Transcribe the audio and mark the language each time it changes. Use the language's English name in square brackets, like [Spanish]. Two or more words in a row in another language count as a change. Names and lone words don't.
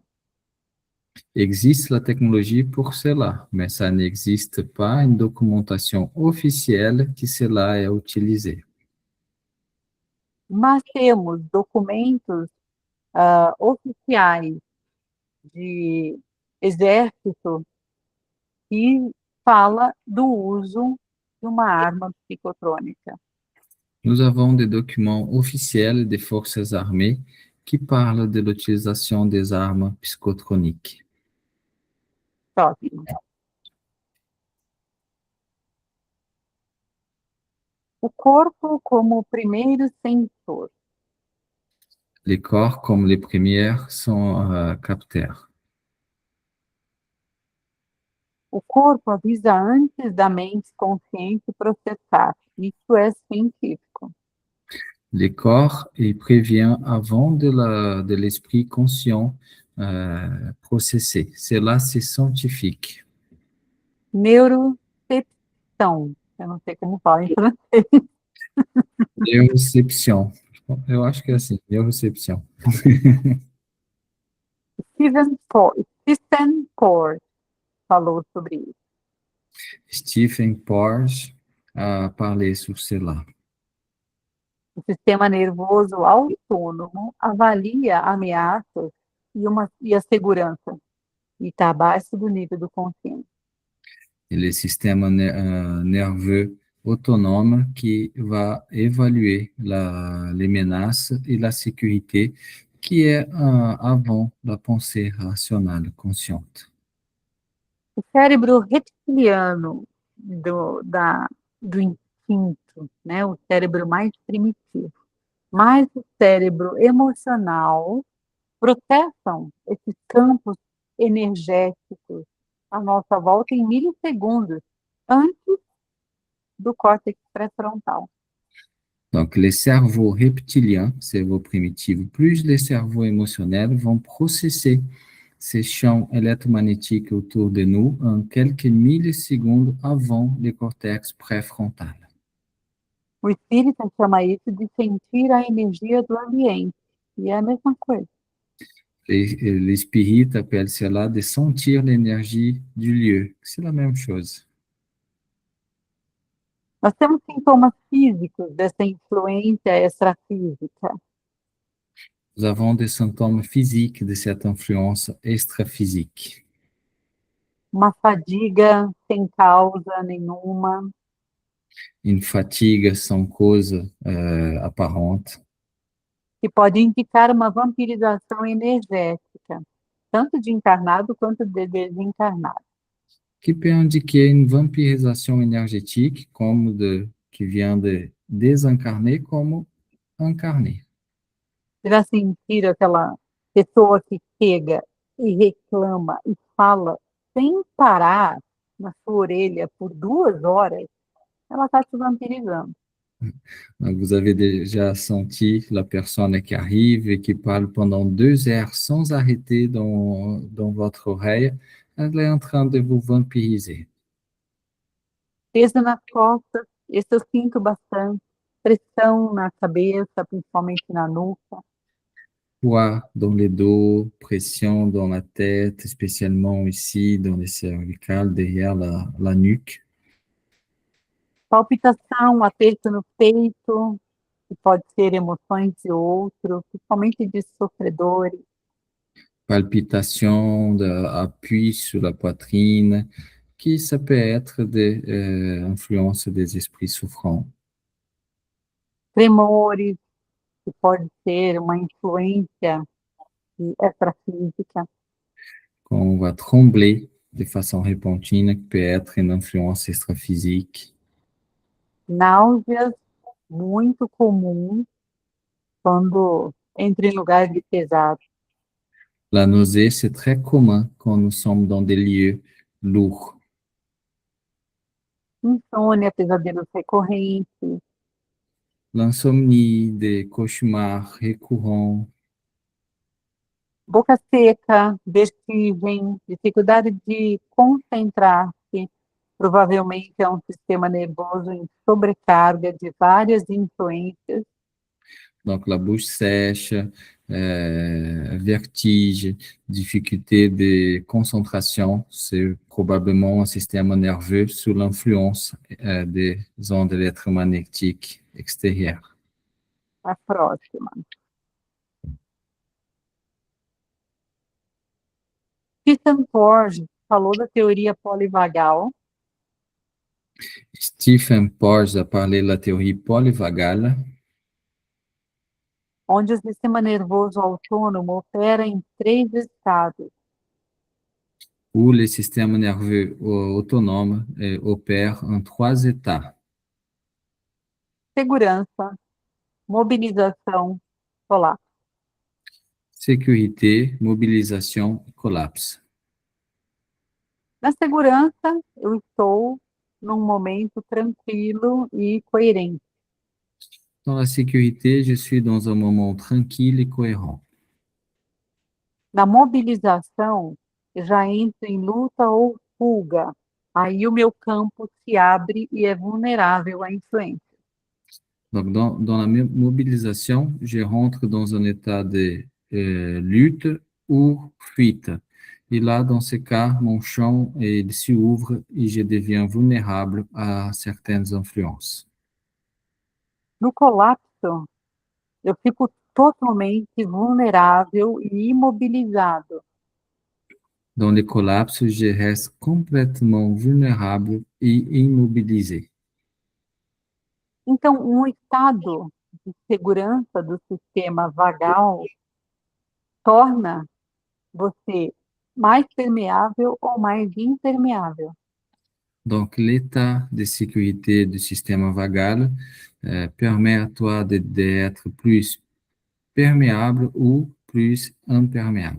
[French] Existe la technologie pour cela, mais ça n'existe pas une documentation officielle que cela est utilisé. [Portuguese] Mas temos documentos oficiais de exército que fala do uso de uma arma psicotrônica. [French] Nous avons des documents officiels des forces armées qui parlent de l'utilisation des armes psychotroniques. [Portuguese] Próximo. O corpo como primeiro sensor. [French] Les corps, comme les premières, sont capteurs. [Portuguese] O corpo avisa antes da mente consciente processar. Isso é científico. [French] Les corps, il prévient avant de l'esprit conscient processer. Cela, c'est scientifique. [Portuguese] Neurocepção. Eu não sei como fala em francês. Neuroception. Eu acho que é assim, neuroception. Stephen Port falou sobre isso. [French] Stephen Porges a parlé sur cela. [Portuguese] O sistema nervoso autônomo avalia ameaças e a segurança. E está abaixo do nível do consciente. [French] Et le système nerveux autonome qui va évaluer les menaces et la sécurité qui est avant la pensée rationnelle consciente. [Portuguese] O cérebro reptiliano do instinto, né? O cérebro mais primitivo, mais o cérebro emocional processam esses campos energéticos à nossa volta em milissegundos antes do córtex pré-frontal. [French] Donc, les cerveaux reptiliens, cerveau primitif, plus les cerveaux émotionnels vont processer ces champs électromagnétiques autour de nous en quelques millisecondes avant le cortex pré-frontal. [Portuguese] O espírita chama isso de sentir a energia do ambiente, e é a mesma coisa. [French] L'esprit appelle cela de sentir l'énergie du lieu. C'est la même chose. [Portuguese] Nós temos sintomas físicos dessa influência extrafísica. [French] Nous avons des symptômes physiques de cette influence extra-physique. [Portuguese] Uma fadiga sem causa nenhuma, [French] Une fatigue sans cause apparente, [Portuguese] que pode indicar uma vampirização energética, tanto de encarnado quanto de desencarnado. [French] qui peut indiquer une vampirisation énergétique qui vient de désincarner comme incarner. [Portuguese] Você já sentiram aquela pessoa que chega e reclama e fala sem parar na sua orelha por 2 horas? Ela está te vampirizando. [French] Donc, vous avez déjà senti la personne qui arrive et qui parle pendant 2 heures sans arrêter dans votre oreille. Elle est en train de vous vampiriser. [Portuguese] Peso nas costas, esse eu sinto bastante. Pressão na cabeça, principalmente na nuca. [French] Poids dans le dos, pression dans la tête, spécialement ici, dans les cervicales, derrière la nuque. [Portuguese] Palpitação, aperto no peito, que pode ser emoções de outro, principalmente de sofredores. [French] Palpitation, appui sur la poitrine, qui ça peut être de influence des esprits souffrants. [Portuguese] Tremores, que pode ser uma influência e extrafísica, [French] qu'on va trembler de façon repentina, qui peut être une influence extraphysique. [Portuguese] náuseas, muito comum quando entra em lugares pesados, [French] La nausée, c'est très commun quand nous sommes dans des lieux lourds. [Portuguese] insônia, pesadelos recorrentes, [French] L'insomnie, des cauchemars récurrents, [Portuguese] boca seca, vertigem, dificuldade de concentrar-se, provavelmente é um sistema nervoso em sobrecarga de várias influências, [French] donc la bouche sèche, vertige, difficulté de concentration, c'est probablement un système nerveux sous l'influence des ondes électromagnétiques extérieures. [Portuguese] a próxima. Stephen Porges falou da teoria polivagal, [French] Stephen Porges a parlé de la théorie polyvagale, [Portuguese] onde o sistema nervoso autônomo opera em 3 estados: [French] où le système nerveux autonome opère en 3 états: [Portuguese] segurança, mobilização, colapso. [French] sécurité, mobilisation et collapse. [Portuguese] Na segurança, eu estou num momento tranquilo e coerente. [French] Dans la sécurité, je suis dans un moment tranquille et cohérent. [Portuguese] Na mobilização, eu já entro em luta ou fuga. Aí o meu campo se abre e é vulnerável à influência. [French] Donc, dans la mobilisation, je rentre dans un état de lutte ou fuite. Et là, dans ce cas, mon champ il se ouvre et je deviens vulnérable à certaines influences. [Portuguese] No colapso, eu fico totalmente vulnerável e imobilizado. [French] Dans le collapse, je reste complètement vulnérable et immobilisé. [Portuguese] Então, um estado de segurança do sistema vagal torna você mais permeável ou mais impermeável. [French] Donc, l'état de sécurité du système vagal permet à toi d'être plus perméable ou plus imperméable.